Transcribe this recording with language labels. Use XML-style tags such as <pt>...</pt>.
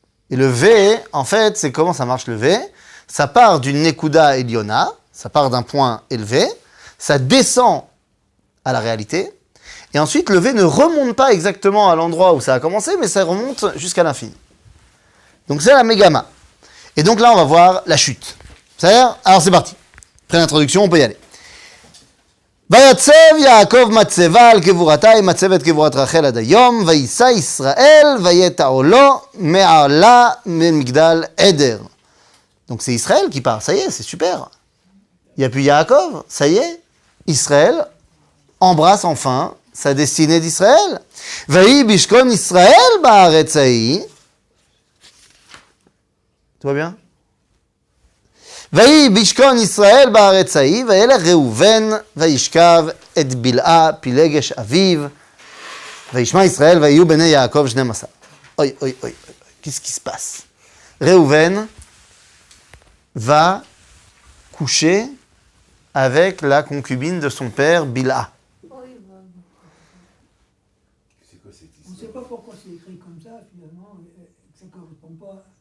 <fr>Et le V, en fait, c'est comment ça marche le V? Ça part d'une Nekuda Eliona, ça part d'un point élevé, ça descend à la réalité, et ensuite le V ne remonte pas exactement à l'endroit où ça a commencé, mais ça remonte jusqu'à l'infini. Donc c'est la Mégama. Et donc là, on va voir la chute. C'est-à-dire, alors c'est parti. Après l'introduction, on peut y aller.</fr> <he>ויצב יעקב מצבה על קבורתה, מצב את קבורת רחל עד היום, ויישא ישראל, ויטעו לו מעלה ממגדל עדר.</he> <fr>Donc c'est Israël qui part, ça y est, c'est super. Il n'y a plus Yaakov, ça y est. Israël embrasse enfin sa destinée d'Israël.</fr> <he>ויהי בשכון ישראל בארץ ההיא.</he> <fr>Tout va bien?</fr> <he>ויהי בשכון ישראל בארץ ההיא, וילך ראובן, וישכב את בלעה פילגש אביו, וישמע ישראל, ויהיו בני יעקב 12.</he> <fr>אוי, אוי, אוי, qu'est-ce qui se passe? Réhouven va coucher avec la concubine de son père, Bilha. On ne sait pas pourquoi c'est écrit comme ça, finalement, et que ça ne correspond pas</fr>